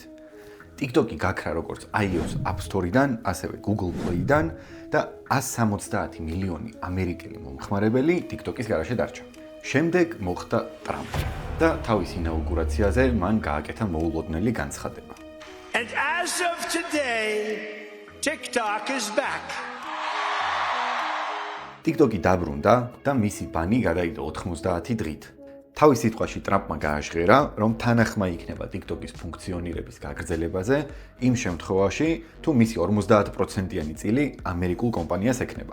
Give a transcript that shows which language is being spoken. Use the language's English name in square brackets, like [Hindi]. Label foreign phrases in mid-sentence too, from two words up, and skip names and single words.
[Georgian] TikTok-ი გაქრა როგორც iOS App Store-დან, ასევე Google Play-დან და 170 მილიონი ამერიკელი მომხმარებელი TikTok-ის გარშე დარჩა. შემდეგ მოხდა ტრამპი და თავის ინაუგურაციაზე მან გააკეთა მოულოდნელი განცხადება. [English] And as of today, TikTok is back. [Georgian] TikTok-ი დაბრუნდა და მისი ბანი გადაიდო 90 დღით. თავის სიტყვაში ტრამპმა გააჟღერა, რომ თანახმა იქნება TikTok-ის ფუნქციონირების გაგრძელებაზე იმ შემთხვევაში, თუ მისი 50%-იანი წილი ამერიკულ კომპანიას ექნება.